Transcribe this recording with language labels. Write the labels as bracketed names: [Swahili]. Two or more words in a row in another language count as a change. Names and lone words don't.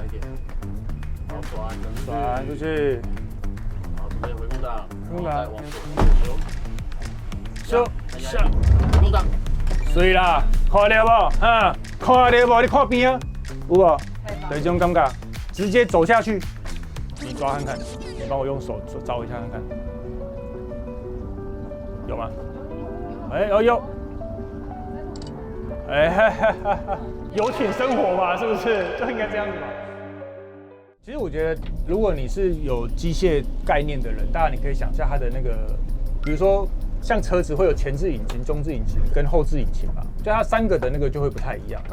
[Chinese] 好轉出去，好，準備回弓檔，然後再往左下，回弓檔，水啦，看到無？啊，看到無？你看邊啊？有無？對，這種感覺，直接走下去，你抓看看，你幫我用手找一下看看，有嗎？有。遊艇生活嘛，是不是就應該這樣子嘛？其實我覺得，如果你是有機械概念的人，當然你可以想象它的那個，比如說像車子會有前置引擎、中置引擎跟後置引擎嘛，就它3個的那個就會不太一樣。